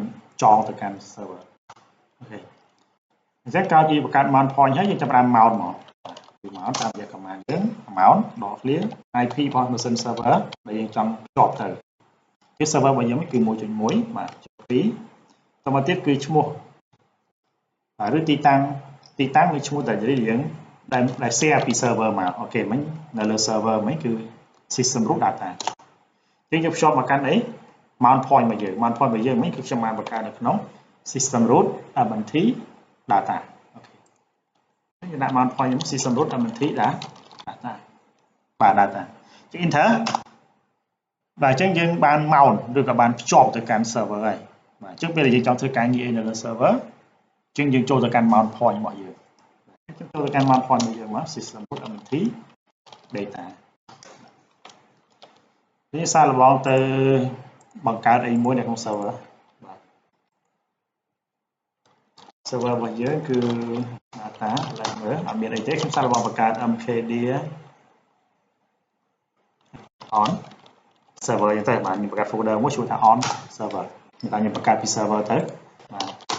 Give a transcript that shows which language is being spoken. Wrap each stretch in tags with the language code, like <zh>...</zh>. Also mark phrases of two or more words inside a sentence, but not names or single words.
<km>ចងទៅកាន់ server អូខេអញ្ចឹងក្រោយពីបង្កើត</km> <en>mount point</en> <km>ហើយយើងចាប់ផ្ដើម mount មកពី mount តាមរយៈ command យើង mount ដកឃ្លា IP របស់ machine server ដែលយើងចង់ភ្ជាប់ទៅគឺ server របស់យើង គឺ 1.1 បាទចុះ2តមកទៀតគឺឈ្មោះឬទីតាំងនៃឈ្មោះដែលយើងដែល share ពី server មកអូខេមិញនៅលើ server មិញគឺ</km> <en>system root data</en> <km>អញ្ចឹងយើងភ្ជាប់មកកាន់អី</km> <en>mount point</en> <km>របស់យើង</km> <en>mount point</en> <km>របស់យើងមិញគឺខ្ញុំបានបង្កើតនៅក្នុង</km> <en>system root Amenti</en> <km>data អូខេយើងដាក់</km> <en>mount point system root Amenti data</en> <km>បាទ data ចុច enter បាទអញ្ចឹងយើងបាន mount ឬក៏បានភ្ជាប់ទៅកាន់ server ហើយបាទអញ្ចឹងពេលដែលយើងចង់ធ្វើការងារនៅលើ server អញ្ចឹងយើងចូលទៅកាន់</km> <en>mount point</en> <km>របស់យើងអញ្ចឹងចូលទៅកាន់</km> <en>mount point</en> <km>របស់យើងមក</km> <en>system root Amenti data</en> <km>នេះសារល្បងទៅបង្កើតអីមួយនៅក្នុង server បាទ server របស់យើងគឺ data ឡើងមើលអត់មានអីទេខ្ញុំសារល្បងបង្កើត</km> <en>mkdir on server</en> <km>អញ្ចឹងទៅបាទខ្ញុំបង្កើត folder មួយឈ្មោះថា</km> <en>on server</en> <km>ខ្ញុំបង្កើតពី server ទៅបាទ</km>